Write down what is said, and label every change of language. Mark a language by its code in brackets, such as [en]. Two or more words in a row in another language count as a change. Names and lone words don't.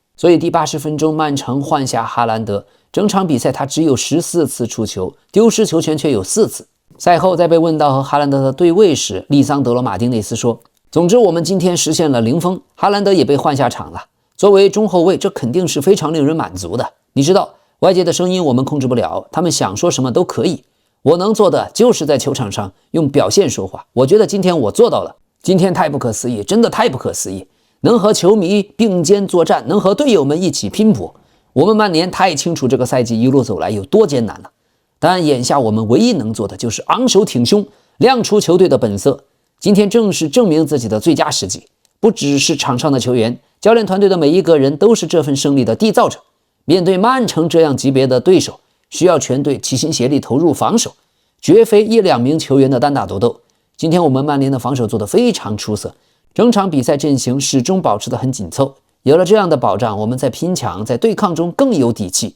[zh] 所以第80分鐘，曼城換下哈蘭德，整場比賽他只有14次出球，丟失球權卻有4次。賽後在被問到和哈蘭德的對位時，利桑德羅·馬丁內斯說，總之我們今天實現了零封，哈蘭德也被換下場了。作為中後衛，這肯定是非常令人滿足的。你知道，外界的聲音我們控制不了，他們想說什麼都可以。我能做的就是在球场上用表現說話。我覺得今天我做到了，今天太不可思議，真的太不可思議。能和球迷并肩作戰，能和隊友們一起拼搏。我們曼聯太清楚這個賽季一路走來有多艱難了。但眼下我們唯一能做的就是昂首挺胸，亮出球隊的本色。今天正是證明自己的最佳時機，不只是场上的球員，教練团队的每一個人都是這份勝利的締造者。面對曼城這樣級別的對手，需要全隊齊心協力投入防守，絕非一兩名球員的單打獨鬥。今天我們曼聯的防守做得非常出色，整場比賽陣型始終保持得很緊湊。有了這樣的保障，我們在拼搶，在對抗中更有底氣。